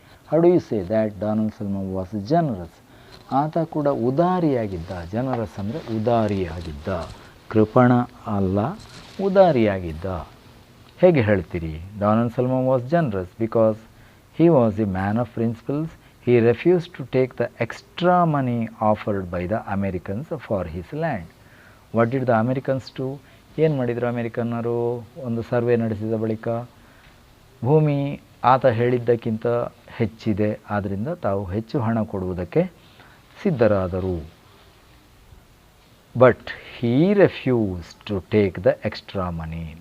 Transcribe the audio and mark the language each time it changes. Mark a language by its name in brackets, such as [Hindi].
[English] How do you say that Don Anselmo was generous? [Kannada] ಆತ ಕೂಡ ಉದಾರಿಯಾಗಿದ್ದ. Generous ಅಂದರೆ ಉದಾರಿಯಾಗಿದ್ದ, ಕೃಪಣ ಅಲ್ಲ, ಉದಾರಿಯಾಗಿದ್ದ. ಹೇಗೆ ಹೇಳ್ತೀರಿ? [English] Don Anselmo was generous because he was a man of principles, He refused to take the extra money offered by the Americans for his land. What did the Americans do? [Kannada] ಏನು ಮಾಡಿದರು ಅಮೇರಿಕನ್ನರು? ಒಂದು survey ನಡೆಸಿದ ಬಳಿಕ ಭೂಮಿ ಆತ ಹೇಳಿದ್ದಕ್ಕಿಂತ ಹೆಚ್ಚಿದೆ, ಆದ್ದರಿಂದ ತಾವು ಹೆಚ್ಚು ಹಣ ಕೊಡುವುದಕ್ಕೆ ಸಿದ್ಧರಾದರು. [English] But he refuse to take the extra money.